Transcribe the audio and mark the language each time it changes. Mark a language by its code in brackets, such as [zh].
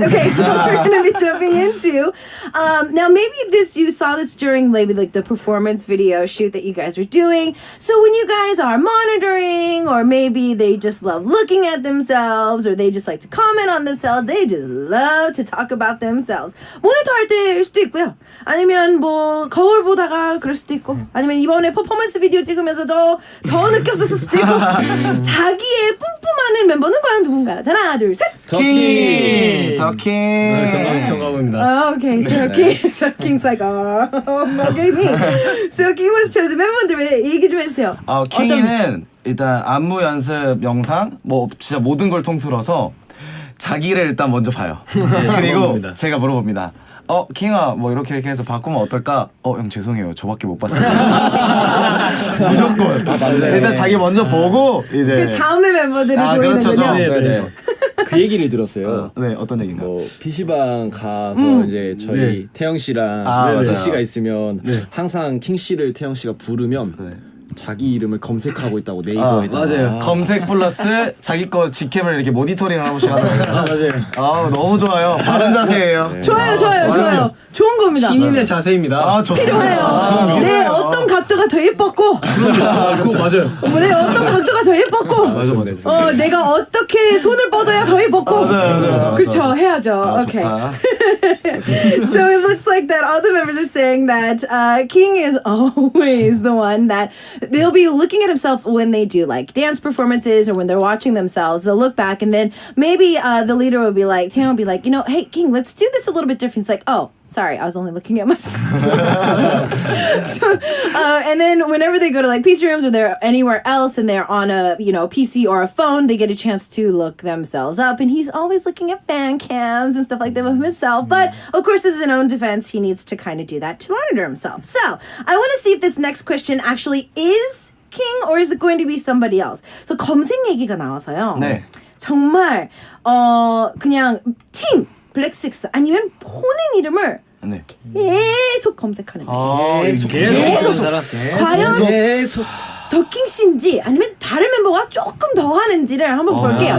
[en] Okay, so we're gonna be jumping into now maybe you saw this during maybe like the performance video shoot that you guys were doing. So when you guys are monitoring, or maybe they just love looking at themselves, or they just like to comment on themselves, they just love to talk about themselves. [ko] 모니터 할 때일 수도 있고요. 아니면 뭐 거울 보다가 그럴 수도 있고, 아니면 이번에 퍼포먼스 비디오 찍으면서도 더 느꼈을 수도 있고. 자기의 뿜뿜하는 멤버는 과연 누군가요? 자, 하나, 둘, 셋. 킹. 정답입니다. [en] Okay, so King's like, okay, me. So King was chosen. [ko] 멤버분들 얘기 좀 해주세요. 킹이는 일단 안무 연습 영상 뭐 진짜 모든 걸 통틀어서 자기를 일단 먼저 봐요. 그리고 물어봅니다. 제가 물어봅니다. 킹아 뭐 이렇게 해서 바꾸면 어떨까? 형 죄송해요. 저밖에 못 봤어요. 무조건. 일단 자기 먼저 보고 이제 그 다음에 멤버들을 그렇죠. 보이는군요. 네. 그 얘기를 들었어요. 네, 어떤 얘기인가요? 뭐 PC방 가서 이제 저희 태영 씨랑 맞아요. 씨가 있으면 항상 킹 씨를 태영 씨가 부르면 자기 이름을 검색하고 있다고 네이버에다가. 맞아요. 검색 플러스 자기 거 직캠을 이렇게 모니터링 하고 시간을. 맞아요. 너무 좋아요. 바른 자세예요. 좋아요. 좋은 겁니다. 신인의 자세입니다. 좋습니다. 필요해요. 내 어떤 각도가 더 예뻤고, 그거 맞아요. 내 어떤 각도가 더 예뻤고, 내가 어떻게 손을 뻗어야 더 예뻤고, 그렇죠. 해야죠. Okay. [en] So it looks like that all the members are saying that King is always the one that they'll be looking at himself when they do like dance performances or when they're watching themselves. They'll look back and then maybe the leader will be like, Taeyong will be like, hey King, let's do this a little bit different. It's like, oh, sorry, I was only looking at myself. So, and then whenever they go to like PC rooms or they're anywhere else and they're on a PC or a phone, they get a chance to look themselves up. And he's always looking at fan cams and stuff like that of himself. But of course, as his own defense, he needs to kind of do that to monitor himself. So I want to see if this next question actually is King or is it going to be somebody else? [ko] So 검색 얘기가 나와서요. 네. 정말 그냥 팀 블랙식스 아니면 본인 이름을 계속 검색하는 거예요. 계속. 과연 더킹 씨인지 아니면 다른 멤버가 조금 더 하는지를 한번 볼게요.